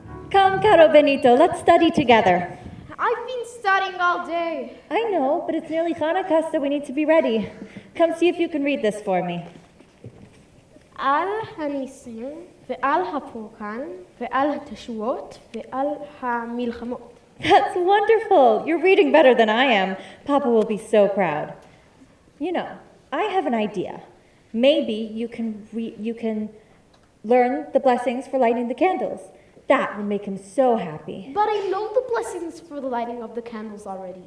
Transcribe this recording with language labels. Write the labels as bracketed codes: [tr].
[en] Come, caro Benito, let's study together. I've been studying all day. I know, but it's nearly Hanukkah, so we need to be ready. Come see if you can read this for me. [he] על הניסים ועל הפורקן ועל התשועות ועל המלחמות. [en] That's wonderful. You're reading better than I am. Papa will be so proud. You know, I have an idea. Maybe you can learn the blessings for lighting the candles. That would make him so happy. But I know the blessings for the lighting of the candles already.